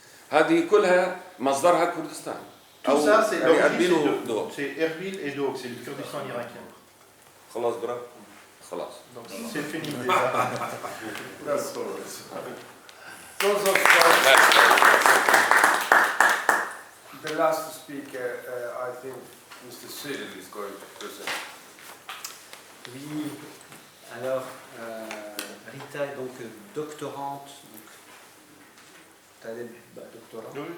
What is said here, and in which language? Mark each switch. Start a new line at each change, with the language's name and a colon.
Arabic: هذه كلها مصدرها كردستان.
French: Tout ça c'est l'origine de c'est Erbil et Duhok, c'est le Kurdistan irakien.
Arabic: خلاص برا خلاص.
French: Donc c'est fini déjà.
English: That's all right. The last speaker, I think Mr. Cyril is going to present.
French: Oui, alors Rita est donc doctorante, donc doctorat.